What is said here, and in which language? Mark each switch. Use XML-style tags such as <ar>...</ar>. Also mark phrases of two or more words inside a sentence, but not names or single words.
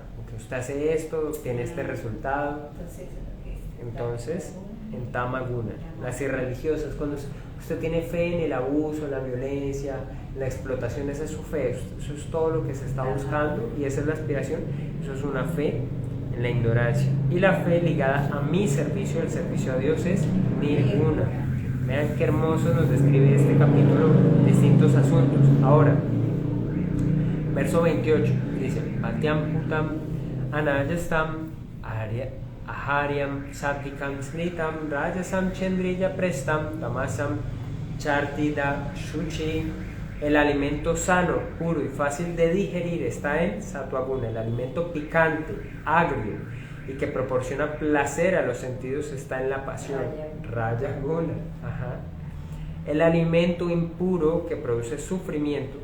<es>Que usted hace esto, obtiene este resultado. Entonces, en Tamaguna, las irreligiosas, cuando usted tiene fe en el abuso, en la violencia, en la explotación, esa es su fe, eso es todo lo que se está buscando y esa es la aspiración. Eso es una fe en la ignorancia. Y la fe ligada a mi servicio, el servicio a Dios, es Nirguna. Vean qué hermoso nos describe este capítulo distintos asuntos. Ahora, verso 28 dice:</es> <sa>Bhatyam putam anayastam aharyam sattvikam smritam rajasam chendrija prestam tamasam chartida shuchi.</sa> <es>El alimento sano, puro y fácil de digerir está en Sattva-guna. El alimento picante, agrio y que proporciona placer a los sentidos está en la pasión, Rajaguna. El alimento impuro que produce sufrimiento.</es>